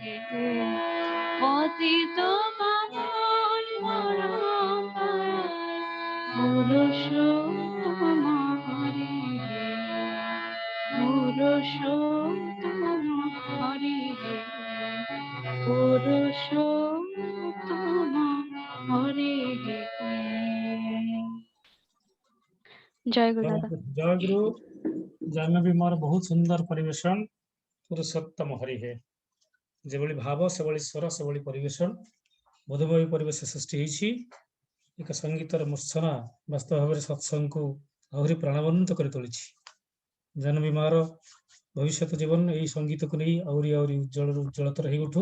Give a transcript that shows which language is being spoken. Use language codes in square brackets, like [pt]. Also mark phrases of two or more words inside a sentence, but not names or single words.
[bn] পতিত পাবন পরম পুরুষোত্তম হরে পুরুষোত্তম হরে পুরুষোত্তম হরে জয় গুরু দাদা। জয় গুরু। [or] জাহ୍ନବୀ ମୋର ବହୁତ ସୁନ୍ଦର ପରିବେଷଣ ପୁରୁଷୋତ୍ତମ ହରି ହେ। ଯେଭଳି ଭାବ ସେଭଳି ସ୍ୱର ସେଭଳି ପରିବେଷଣ ବୋଧମୟ ପରିବେଶ ସୃଷ୍ଟି ହେଇଛି। ଏକ ସଙ୍ଗୀତର ମୂର୍ଚ୍ଛନା ବାସ୍ତବ ଭାବରେ ସତ୍ସଙ୍ଗକୁ ଆହୁରି ପ୍ରାଣବନ୍ତ କରି ତୋଳିଛି। ଜାହ୍ନବୀ ମାର ଭବିଷ୍ୟତ ଜୀବନ ଏହି ସଙ୍ଗୀତକୁ ନେଇ ଆହୁରି ଆହୁରି ଉଜ୍ଜଳରୁ ଉଜ୍ଜଳତର ହେଇ ଉଠୁ।